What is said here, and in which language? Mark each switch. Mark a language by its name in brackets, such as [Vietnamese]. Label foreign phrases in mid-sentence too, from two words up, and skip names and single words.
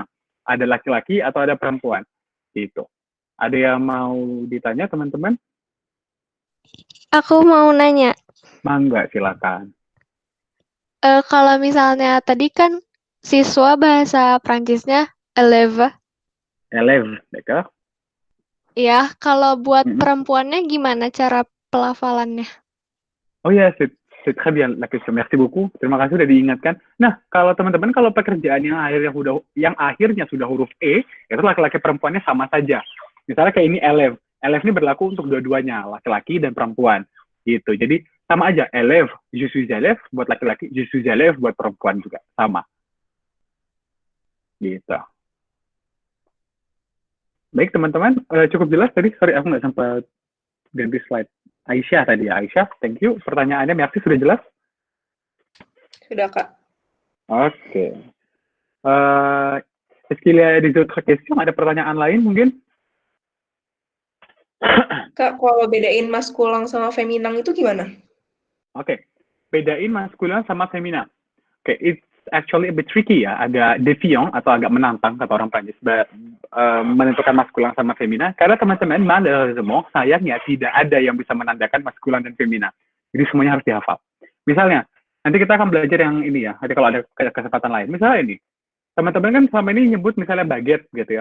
[Indonesian] Ada laki-laki atau ada perempuan. Gitu. Ada yang mau ditanya, teman-teman? Aku mau nanya. Mangga, silakan. Kalau misalnya tadi kan siswa bahasa Prancisnya élève. [French] Élève, d'accord? [Indonesian] Ya, kalau buat perempuannya gimana cara pelafalannya? Oh ya, [French] c'est très bien la question. Merci beaucoup. [Indonesian] Terima kasih sudah diingatkan. Nah, kalau teman-teman kalau pekerjaan yang akhirnya sudah huruf E, itu laki-laki perempuannya sama saja. Misalnya kayak ini élève. Élève ini berlaku untuk dua-duanya, laki-laki dan perempuan. Gitu. Jadi sama aja, élève, [French] je suis élève [Indonesian] buat laki-laki, [French] je suis élève [Indonesian] buat perempuan juga, sama. Gitu. Baik teman-teman, cukup jelas tadi. Sorry, aku nggak sempat ganti slide. Aisyah tadi ya, Aisyah, [English] thank you. [Indonesian] Pertanyaannya, Merci, sudah jelas? Sudah, Kak. Oke. [French] Est-ce qu'il y a des autres questions? [Indonesian] Ada pertanyaan lain mungkin? Kak, kalau bedain maskulang sama feminang itu gimana? Oke, bedain maskulan sama femina. Oke, [English] it's actually a bit tricky [Indonesian] ya, agak défiant atau agak menantang kata orang Prancis menentukan maskulan sama femina. Karena teman-teman, malheureusement, sayangnya tidak ada yang bisa menandakan maskulan dan femina. Jadi semuanya harus dihafal. Misalnya, nanti kita akan belajar yang ini ya, nanti kalau ada kesempatan lain. Misalnya ini, teman-teman kan selama ini nyebut misalnya baguette gitu ya.